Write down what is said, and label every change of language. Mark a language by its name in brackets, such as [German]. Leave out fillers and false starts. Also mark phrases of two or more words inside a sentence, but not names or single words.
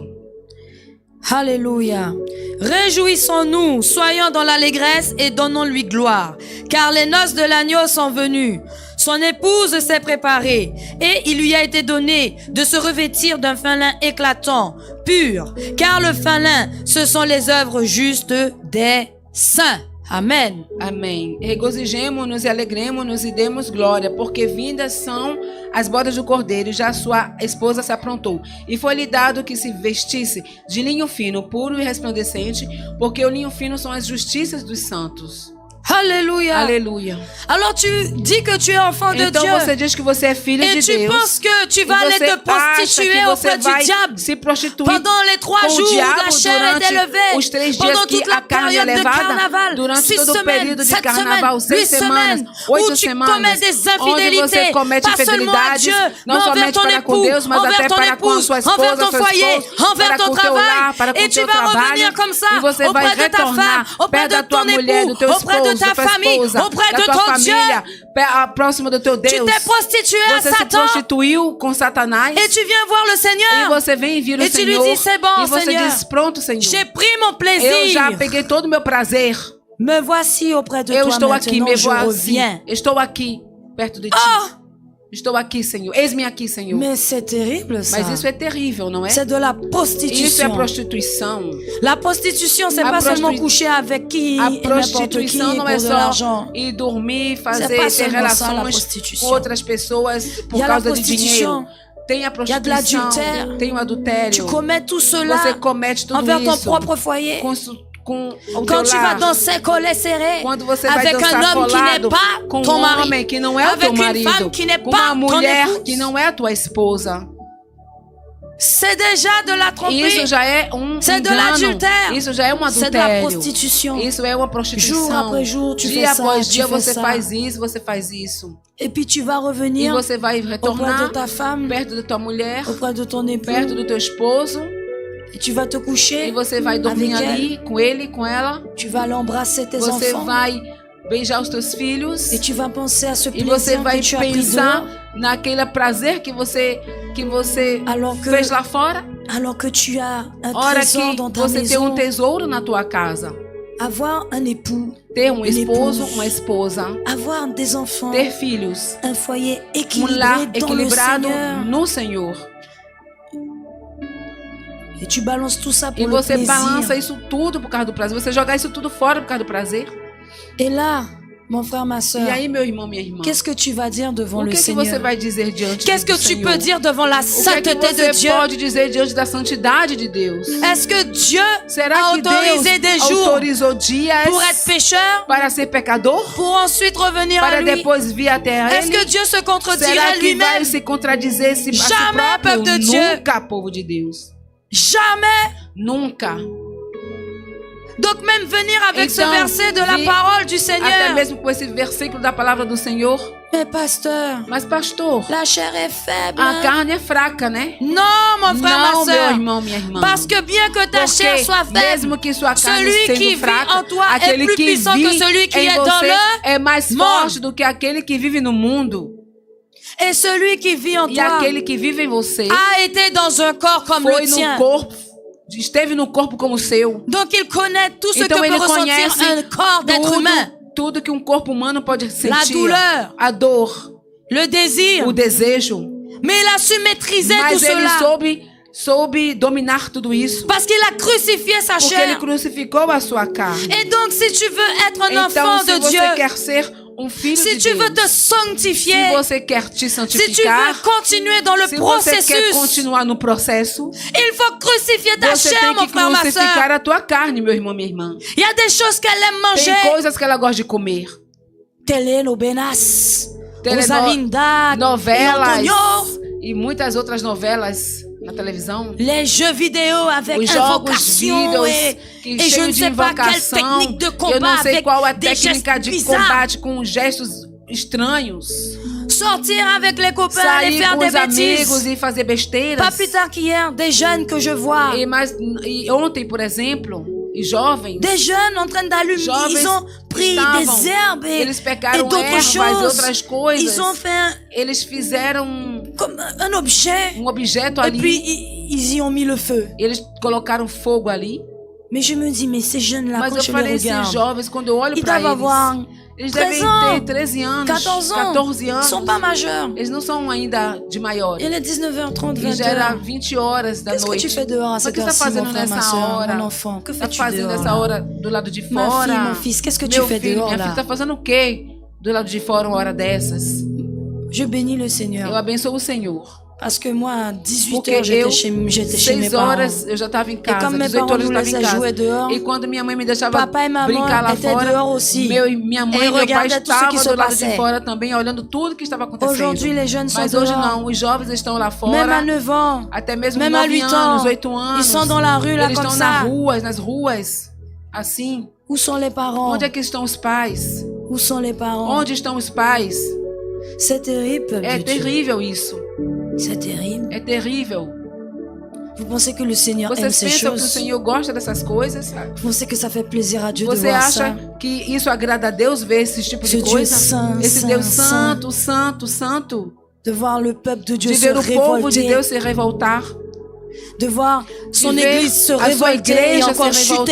[French] Alléluia. Réjouissons-nous, soyons dans l'allégresse et donnons-lui gloire, car les noces de l'agneau sont venues. Son épouse s'est préparée et il lui a été donné de se revêtir d'un fin lin éclatant, pur, car le fin lin, ce sont les œuvres justes des saints. Amen. [Portuguese] Amém. Regozijemo-nos e alegremos-nos e demos glória, porque vindas são as bodas do cordeiro, já sua esposa se aprontou. E foi-lhe dado que se vestisse de linho fino, puro e resplandecente, porque o linho fino são as justiças dos santos. [French] Alléluia. [Portuguese] Aleluia. [French] Alors tu dis que tu es enfant de [Portuguese] Então [French] Dieu. [Portuguese] você diz que você é filho [French] Et [Portuguese] de [French] tu [Portuguese] Deus. [French] penses que tu [Portuguese] E [French] vas aller [Portuguese] você [French] te [Portuguese] acha [French] prostituer [Portuguese] que você [French] auprès du [Portuguese] vai [French] diable [Portuguese] se prostituir [French] pendant les 3 [Portuguese] com o [French] jours où [Portuguese] diabo [French] la chair est [Portuguese] durante [French] élevée, [Portuguese] os 3 dias [French] pendant [Portuguese] que [French] toute [Portuguese] a [French] la [Portuguese] carne é [French] période de [Portuguese] levada, [French] carnaval, [Portuguese] durante [French] 6 [Portuguese] todo o [French] semaines, [Portuguese] período de [French] 7 [Portuguese] carnaval, [French] semaines, [Portuguese] 6 [French] 8 [Portuguese] semanas, [French] semaines, [Portuguese] 8 [French] où tu [Portuguese] semanas, [French] commets des [Portuguese] onde você [French] infidélités, [Portuguese] comete [French] pas seulement à [Portuguese] infidelidades, [French] Dieu, mais [Portuguese] não [French] envers [Portuguese] somente [French] ton [Portuguese] para com [French] époux, [Portuguese] Deus, mas [French] envers [Portuguese] até [French] ton [Portuguese] para com a [French] épouse, [Portuguese] sua esposa, [French] envers ton [Portuguese] seu [French] foyer, [Portuguese] esposo, [French] envers [Portuguese] para [French] ton [Portuguese] com o teu lar, [French] travail. [Portuguese] para com [French] Et [Portuguese] o [French] tu [Portuguese] teu [French] vas [Portuguese] trabalho, [French] revenir comme ça [Portuguese] e você vai [French] auprès de ta femme, [Portuguese] retornar [French] auprès [Portuguese] perto da [French] de [Portuguese] tua [French] ton [Portuguese] mulher, do [French] époux, [Portuguese] teu [French] auprès de [Portuguese] esposo, [French] ta [Portuguese] da tua [French] famille, [Portuguese] esposa, [French] auprès [Portuguese] da [French] de [Portuguese] tua [French] ton [Portuguese] família, próximo do teu [French] Dieu. Tu [Portuguese] Deus. [French] t'es prostitué à [Portuguese] Você se [French] Satan [Portuguese] prostituiu com Satanás. [French] et tu viens voir le [Portuguese] E [French] Seigneur. [Portuguese] você vem vir o [French] Et tu lui [Portuguese] Senhor. [French] dis, c'est bon, [Portuguese] E você [French] Seigneur. [Portuguese] diz, pronto, Senhor. [French] J'ai pris mon [Portuguese] Eu já [French] plaisir. [Portuguese] peguei todo o meu prazer. [French] Me voici auprès de [Portuguese] Eu [French] toi [Portuguese] estou aqui, [French] maintenant, me je voici. reviens. [Portuguese] Estou aqui, perto de ti. [French] Oh, [Portuguese] Estou aqui, Senhor. Eis-me aqui, Senhor. [French] mais c'est terrible ça. [Portuguese] Mas isso é terrível, não é? [French] C'est de la [Portuguese] Isso é [French] prostitution. [Portuguese] prostituição. [French] La prostitution, c'est [Portuguese] A [French] pas seulement [Portuguese] prostru- [French] coucher avec qui [Portuguese] A [French] et n'importe qui [Portuguese] prostituição não [French] pour [Portuguese] é [French] de [Portuguese] só [French] l'argent. [Portuguese] ir dormir, [French] C'est [Portuguese] fazer, [French] pas [Portuguese] ter [French] seulement ça, la [Portuguese] relações [French] prostitution. [Portuguese] com outras pessoas [French] Il y [Portuguese] por [French] a la [Portuguese] causa de [French] prostitution. [Portuguese] dinheiro. Tem a [French] Il y a de [Portuguese] prostituição, [French] l'adultère. [Portuguese] tem o [French] Tu [Portuguese] adultério. [French] commets tout cela [Portuguese] Você comete tudo [French] envers ton [Portuguese] isso [French] propre foyer. [Portuguese] com o [French] Quand [Portuguese] teu [French] tu vas [Portuguese] lar. [French] danser collet serré [Portuguese] Quando você vai [French] avec un [Portuguese] dançar [French] homme qui n'est [Portuguese] colado [French] pas [Portuguese] com [French] ton [Portuguese] um [French] mari, [Portuguese] homem que não é o [French] avec [Portuguese] teu [French] une [Portuguese] marido, [French] femme qui n'est [Portuguese] com [French] pas [Portuguese] uma [French] ton [Portuguese] mulher [French] épouse, [Portuguese] que não é a tua esposa. [French] c'est déjà de la tromperie. [Portuguese] Isso já é [French] C'est de [Portuguese] engano. [French] l'adultère. [Portuguese] Isso já é um [French] C'est de la [Portuguese] adultério. [French] prostitution. [Portuguese] Isso é uma prostituição. [French] Jour après jour, tu [Portuguese] dia [French] fais ça, [Portuguese] após [French] tu [Portuguese] dia [French] fais [Portuguese] você [French] ça. [Portuguese] faz isso, você faz isso. [French] Et puis tu vas [Portuguese] E [French] revenir [Portuguese] você vai [French] auprès [Portuguese] retornar [French] de ta femme, [Portuguese] perto da tua mulher, [French] auprès de ton époux, [Portuguese] perto do teu esposo, [French] et tu vas te coucher [Portuguese] e você vai dormir [French] avec [Portuguese] ali com ele, com ela. [French] tu vas l'embrasser tes [Portuguese] Você [French] enfants, [Portuguese] vai beijar os teus filhos. [French] et tu vas penser à ce [Portuguese] E você [French] plaisir [Portuguese] vai [French] que tu as pris [Portuguese] pensar [French] dehors, [Portuguese] naquele prazer que você [French] alors que, [Portuguese] fez lá fora. [French] alors que tu as un [Portuguese] Hora [French] trésor [Portuguese] que [French] dans ta [Portuguese] você tem [French] maison. [Portuguese] tesouro na tua casa. [French] Avoir un époux, [Portuguese] Ter um esposo, [French] épouse. [Portuguese] uma esposa. [French] avoir des enfants, [Portuguese] Ter filhos. [French] un foyer [Portuguese] Um lar [French] équilibré dans le [Portuguese] equilibrado [French] Seigneur. [Portuguese] no Senhor. [French] Et tu balances tout ça [Portuguese] E [French] pour le [Portuguese] você balança [French] plaisir. [Portuguese] isso tudo por causa do prazer. Você jogar isso tudo fora por causa do prazer. [French] Et là, mon frère, ma [Portuguese] E [French] soeur, [Portuguese] aí, meu irmão, minha irmã, [French] qu'est-ce que tu vas dire devant [Portuguese] o [French] le [Portuguese] que [French] Seigneur? [Portuguese] você vai dizer diante [French] Qu'est-ce [Portuguese] do [French] que tu [Portuguese] Senhor? [French] peux dire devant la [Portuguese] O que [French] sainteté de [Portuguese] você [French] Dieu? [Portuguese] pode dizer diante da santidade de Deus? [French] Est-ce que Dieu [Portuguese] Será [French] a [Portuguese] que Deus [French] autorisé des jours [Portuguese] autorizou dias [French] pour être pécheur, [Portuguese] para ser pecador? [French] pour ensuite revenir à [Portuguese] Para [French] lui? [Portuguese] depois vir até a [French] Est-ce [Portuguese] Ele? [French] que Dieu se [Portuguese] Será [French] contredirait [Portuguese] que vai [French] lui-même? [Portuguese] se contradizer a si [French] Jamais, [Portuguese] próprio? [French] peuple de Dieu. [Portuguese] Nunca, povo de Deus. [French] Jamais. [Portuguese] Nunca. [French] Donc même venir avec ce [Portuguese] Então, [French] verset de la [Portuguese] vi- [French] parole du [Portuguese] Até [French] Seigneur. [Portuguese] mesmo com esse versículo da palavra do Senhor. [French] Mais pasteur, [Portuguese] Mas, pastor, [French] la chair est faible. [Portuguese] a carne é fraca, né? [French] Non, mon frère, [Portuguese] Não, [French] ma [Portuguese] meu [French] soeur. [Portuguese] irmão, minha irmã. [French] Parce que bien que ta chair [Portuguese] Porque [French] soit faible, [Portuguese] mesmo que sua carne [French] celui [Portuguese] sendo [French] qui vit [Portuguese] fraca, [French] en toi est [Portuguese] aquele [French] plus [Portuguese] que [French] puissant [Portuguese] vive [French] que celui qui [Portuguese] em [French] est dans [Portuguese] você [French] le [Portuguese] é mais [French] monde. [Portuguese] forte do que aquele que vive no mundo. [French] et celui qui vit en [Portuguese] E [French] toi [Portuguese] aquele que vive em você [French] a été dans un corps comme [Portuguese] foi [French] le [Portuguese] no [French] tien. [Portuguese] corpo, esteve no corpo como o seu. [French] Donc il connaît tout ce [Portuguese] Então [French] que peut [Portuguese] ele [French] ressentir [Portuguese] conhece [French] un corps d'être humain. [Portuguese] tudo que um corpo humano pode sentir. [French] douleur. [Portuguese] A dor, [French] Le désir. [Portuguese] o desejo. [French] Mais il a su maîtriser tout [Portuguese] Mas ele [French] cela. [Portuguese] soube dominar tudo isso. [French] Parce qu'il a crucifié sa [Portuguese] Porque ele [French] chair. [Portuguese] crucificou a sua carne. [French] Et donc si tu veux être un [Portuguese] Então, [French] enfant [Portuguese] se [French] de [Portuguese] você [French] Dieu, [Portuguese] quer ser filho [French] si [Portuguese] de [French] tu veux [Portuguese] Deus, [French] te sanctifier, [Portuguese] se você quer te [French] si tu [Portuguese] santificar, [French] veux continuer dans le [Portuguese] se você quer [French] processus, [Portuguese] continuar no processo, [French] il faut crucifier ta [Portuguese] você [French] chair, [Portuguese] tem [French] mon [Portuguese] que [French] frère, ma [Portuguese] crucificar [French] soeur. [Portuguese] a tua carne, meu irmão, minha irmã. [French] Il y a des choses qu'elle aime [Portuguese] Tem [French] manger. [Portuguese] coisas que ela gosta de comer. [French] Telenovelas, Rosalinda, [Portuguese] Novelas [French] Antonio, [Portuguese] e muitas outras novelas na televisão. [French] les jeux vidéo avec [Portuguese] Os jogos [French] invocation [Portuguese] vídeos [French] et je [Portuguese] cheios [French] ne [Portuguese] de [French] sais pas quelle [Portuguese] invocação. [French] technique de [Portuguese] Eu [French] combat [Portuguese] não sei [French] avec [Portuguese] qual a [French] des [Portuguese] técnica [French] gestes [Portuguese] de [French] bizarres. [Portuguese] combate com gestos estranhos. [French] Sortir avec les copains, aller [Portuguese] Sair [French] faire [Portuguese] com [French] des [Portuguese] os amigos [French] bêtises. [Portuguese] e fazer besteiras. [French] Pas plus tard qu'hier, des jeunes que je vois. [Portuguese] E ontem, por exemplo, e jovens, [French] Des jeunes en train d'allumer. [Portuguese] Jovens [French] Ils ont pris [Portuguese] estavam, [French] des herbes [Portuguese] eles [French] et [Portuguese] pegaram [French] d'autres [Portuguese] ervas e [French] choses. [Portuguese] outras coisas. [French] Ils ont fait [Portuguese] Eles fizeram [French] comme un objet. [Portuguese] objeto [French] Et [Portuguese] ali. [French] puis ils y ont mis le feu. [Portuguese] Eles colocaram fogo ali. [French] Mais je me dis, mais ces jeunes-là, [Portuguese] Mas [French] quand [Portuguese] eu [French] je [Portuguese] falei, [French] les [Portuguese] esses [French] regarde, [Portuguese] jovens, quando eu olho [French] ils [Portuguese] para [French] doivent avoir [Portuguese] eles [French] 13 [Portuguese] devem [French] ans, [Portuguese] ter 13 anos, [French] 14 ans. [Portuguese] 14 [French] Ils [Portuguese] anos. [French] sont pas majeurs. [Portuguese] Eles não são ainda de maiores. [French] Il est 19h30, [Portuguese] E já era [French] 20h. [Portuguese] 20 horas da [French] Qu'est-ce que [Portuguese] noite. [French] tu fais dehors à [Portuguese] O [French] cette [Portuguese] que você está [French] heure-ci, mon [Portuguese] fazendo [French] frère, ma [Portuguese] nessa [French] soeur, [Portuguese] hora? [French] mon enfant? Que [Portuguese] Está [French] fais-tu [Portuguese] fazendo [French] dehors [Portuguese] nessa [French] là? [Portuguese] hora do lado de [French] Ma [Portuguese] fora? [French] fille, mon fils, qu'est-ce que tu [Portuguese] Meu [French] fais [Portuguese] filho, [French] dehors [Portuguese] minha filha, [French] là? [Portuguese] está fazendo o quê do lado de fora uma hora dessas? [French] Je bénis le [Portuguese] Eu [French] Seigneur. [Portuguese] abençoo o Senhor. [French] Parce que moi, à 18 heures, j'étais chez mes [Portuguese] 6 horas eu já estava em casa, 18 horas eu estava em casa. E quando minha mãe me deixava brincar lá fora, minha mãe e meu pai estavam do lado de fora também, olhando tudo que estava acontecendo. Mas hoje não, os jovens estão lá fora, até mesmo 9 anos, 8 anos, eles estão nas ruas, assim. [French] Où sont les parents? [Portuguese] Onde é que estão os pais? [French] Où sont les parents? [Portuguese] Onde estão os pais? [French] C'est terrible. [Portuguese] É terrível isso. [French] C'est terrible. [Portuguese] É terrível. [French] Vous pensez que le Seigneur aime ces [Portuguese] pensam [French] choses? [Portuguese] que o Senhor gosta dessas coisas? [French] Vous pensez que ça fait plaisir à Dieu de [Portuguese] Você [French] voir [Portuguese] acha [French] ça? [Portuguese] que isso agrada a Deus ver esse tipo de coisa? Esse Deus santo, santo, santo. [French] De voir le peuple de Dieu [Portuguese] De [French] se [Portuguese] ver o povo de [French] révolter. [Portuguese] Deus se revoltar. [French] De voir son [Portuguese] De ver [French] église se [Portuguese] a sua [French] révolter et [Portuguese] igreja [French] encore [Portuguese] se [French] chuter.